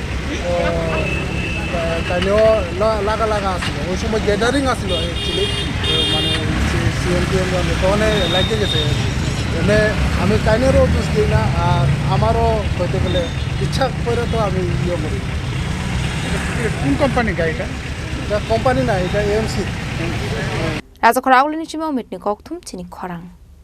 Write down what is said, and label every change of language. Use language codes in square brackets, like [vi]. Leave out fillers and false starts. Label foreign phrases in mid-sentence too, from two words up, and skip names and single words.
[bn] তাইলেও লাগা আসলো ওই সময় গ্যাদারিং আসলো অ্যাকচুয়ালি মানে সিএমপিএম তখন লাগিয়ে গেছে এনে আমি কাইনেরও দোষ দিই না আর আমারও হইতে গেলে ইচ্ছা করে তো আমি করি কোন কোম্পানির গাড়িটা এটা কোম্পানি না এটা এএমসি [trp] Raza khoraguli ni chimo mitni kokthum chini khorang